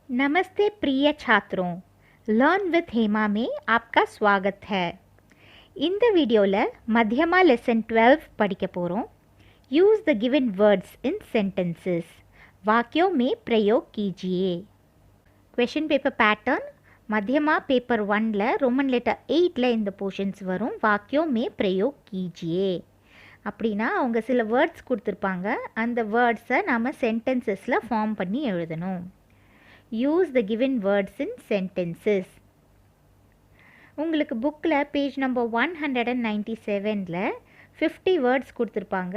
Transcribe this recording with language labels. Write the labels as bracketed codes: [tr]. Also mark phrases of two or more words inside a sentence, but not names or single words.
[hi] नमस्ते प्रिय छात्रों, लर्न विथ हेमा में आपका स्वागत है. [ta] இந்த வீடியோவில் மத்தியமா லெசன் 12 படிக்க போகிறோம். [en] Use the given words in sentences. [hi] वाक्यों में प्रयोग कीजिए. [en] question paper pattern [ta] மத்தியமா பேப்பர் 1ல் [en] Roman letter [ta] 8ல் இந்த போர்ஷன்ஸ் வரும். [hi] वाक्यों में प्रयोग कीजिए [ta] அப்படின்னா அவங்க சில வேர்ட்ஸ் கொடுத்துருப்பாங்க. அந்த வேர்ட்ஸை நாம் சென்டென்சஸில் ஃபார்ம் பண்ணி எழுதணும். [en] Use the given words in sentences. [ta] உங்களுக்கு புக்கில் [en] page number [ta] 197ல் 50 வேர்ட்ஸ் கொடுத்துருப்பாங்க.